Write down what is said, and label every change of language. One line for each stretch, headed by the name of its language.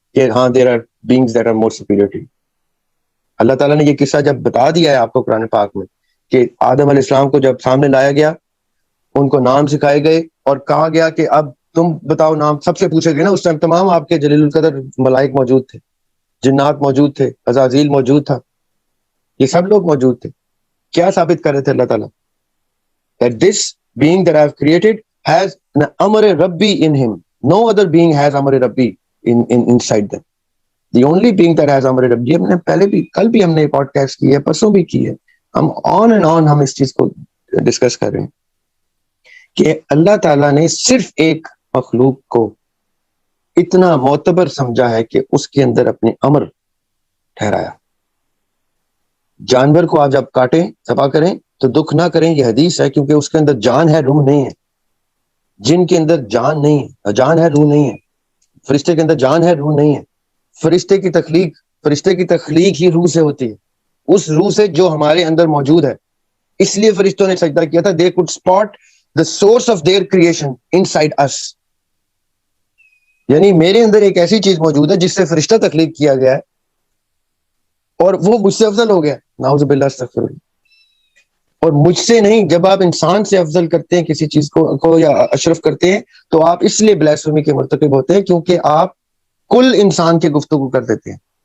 Urdu: کہ ہاں
English: There are beings that are more superior to.
Urdu: اللہ تعالیٰ نے یہ قصہ جب بتا دیا ہے آپ کو قرآن پاک میں کہ آدم علیہ السلام کو جب سامنے لایا گیا, ان کو نام سکھائے گئے اور کہا گیا کہ اب تم بتاؤ نام, سب سے پوچھے گئے نا اس ٹائم, تمام آپ کے جلیل القدر ملائک موجود تھے, جنات موجود تھے, عزازیل موجود تھا, یہ سب لوگ موجود تھے. کیا ثابت کر رہے تھے اللہ تعالیٰ؟
English: that this being that I have created has an Amar Rabbi in him. No other being has Amar Rabbi inside them. The only being that has Amar Rabbi,
Urdu: ہم نے پہلے بھی, کل بھی ہم نے پوڈ کاسٹ کی ہے, پرسوں بھی کی ہے, ہم
English: on and on
Urdu: ہم اس چیز کو ڈسکس کر رہے ہیں کہ اللہ تعالیٰ نے صرف ایک مخلوق کو اتنا معتبر سمجھا ہے کہ اس کے اندر اپنے امر ٹھہرایا. جانور کو آپ جب کاٹیں, ذبح کریں تو دکھ نہ کریں, یہ حدیث ہے, کیونکہ اس کے اندر جان ہے, روح نہیں ہے. جن کے اندر جان نہیں ہے, جان ہے روح نہیں ہے. فرشتے کے اندر جان ہے, روح نہیں ہے. فرشتے کی تخلیق ہی روح سے ہوتی ہے, اس روح سے جو ہمارے اندر موجود ہے. اس لیے فرشتوں نے سجدہ کیا تھا.
English: they could spot the source of their creation inside us.
Urdu: یعنی میرے اندر ایک ایسی چیز موجود ہے جس سے فرشتہ تخلیق کیا گیا ہے اور وہ مجھ سے افضل ہو گیا, نعوذ باللہ استغفر اللہ. اور مجھ سے نہیں, جب آپ انسان سے افضل کرتے ہیں کسی چیز کو یا اشرف کرتے ہیں تو آپ اس لیے بلاسفیمی کے مرتکب ہوتے ہیں کیونکہ آپ کل انسان کے گفتگو کر دیتے ہیں.